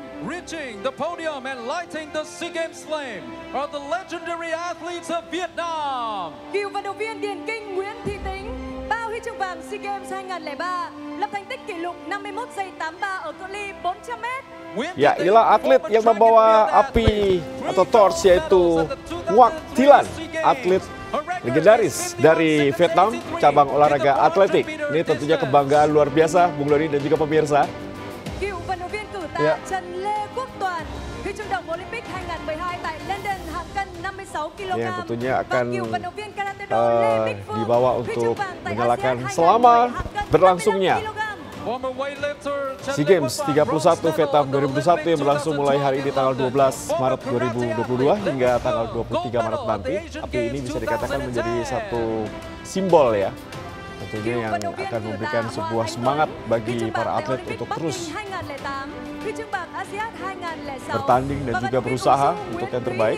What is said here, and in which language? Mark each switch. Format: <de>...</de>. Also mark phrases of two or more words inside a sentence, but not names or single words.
<en>Reaching the podium and lighting the SEA Games flame are the legendary athletes of Vietnam.</en> <vi>Cựu vận động viên điền kinh Nguyễn Thị Tính, 3 huy chương vàng SEA Games 2003, lập thành tích kỷ lục 51 giây 83 ở cự ly 400m.</vi> <id>Ya, inilah atlet yang membawa api atau torch yaitu Ngoc Thilan, atlet legendaris dari Vietnam, cabang olahraga atletik. Ini tentunya kebanggaan luar biasa, Bung Doni dan juga pemirsa.</id> <vi>Cựu vận động viên cử tạ Trần Lê Quốc Toàn, huy chương đồng Olympic 2012 tại London hạng cân 56 kg.</vi> <id>Yang tentunya akan</id> <vi>Cựu vận động viên karate do Lê Bích Phương,</vi> <id>dibawa</id> <vi>huy chương</vi> <id>untuk</id> <vi>vàng tại</vi> <id>menyalakan</id> <vi>ASEAN</vi> <id>selama</id> <vi>2010 hạng cân</vi> <id>berlangsungnya</id> <vi>55 kg.</vi> <id>SEA Games 31 Vietnam 2021 yang berlangsung mulai hari ini tanggal 12 Maret 2022 hingga tanggal 23 Maret nanti. Api ini bisa dikatakan menjadi satu simbol ya. Tentunya yang akan memberikan sebuah semangat bagi para atlet untuk terus bertanding dan juga berusaha untuk yang terbaik.</id>